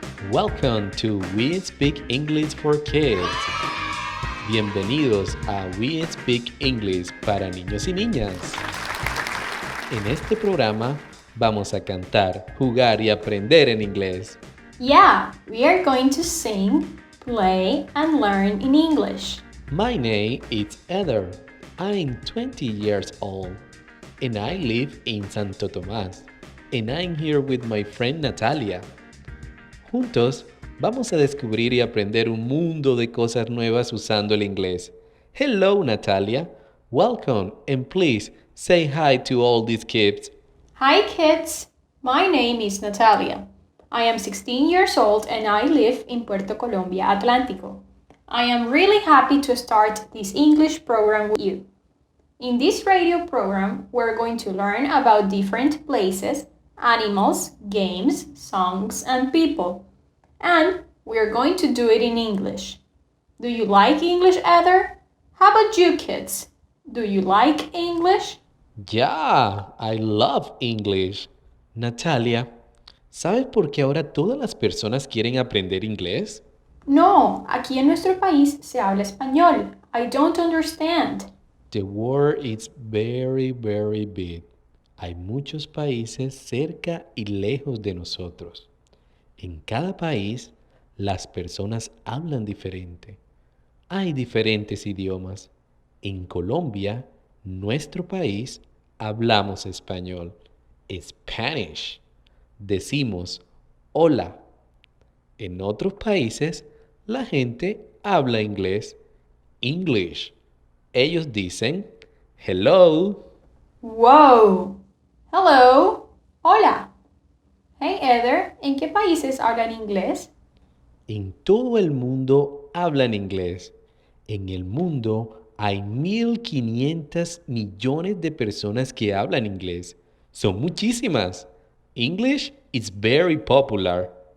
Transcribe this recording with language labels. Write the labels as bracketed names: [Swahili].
[English] Welcome to We Speak English for Kids. [Spanish] Bienvenidos a We Speak English para niños y niñas. En este programa vamos a cantar, jugar y aprender en inglés. [English] Yeah, we are going to sing, play, and learn in English. My name is Heather. I'm 20 years old and I live in Santo Tomás. And I'm here with my friend Natalia. [Spanish] Juntos vamos a descubrir y aprender un mundo de cosas nuevas usando el inglés. [English] Hello, Natalia. Welcome, and please say hi to all these kids. Hi kids, my name is Natalia. I am 16 years old and I live in Puerto Colombia, Atlántico. I am really happy to start this English program with you. In this radio program, we're going to learn about different places, animals, games, songs, and people. And we're going to do it in English. Do you like English, Heather? How about you kids? Do you like English? Yeah, I love English. [Spanish] Natalia, ¿sabes por qué ahora todas las personas quieren aprender inglés? No, aquí en nuestro país se habla español. [English] I don't understand. The world is very, very big. [Spanish] Hay muchos países cerca y lejos de nosotros. En cada país, las personas hablan diferente. Hay diferentes idiomas. En Colombia, nuestro país, hablamos español, Spanish. Decimos hola. En otros países, la gente habla inglés, English. Ellos dicen hello. [English] Wow! Hello! Hola! [Spanish] Hey Heather, ¿en qué países hablan inglés? En todo el mundo hablan inglés. En el mundo hay 1.500 millones de personas que hablan inglés. Son muchísimas. [English] English is very popular.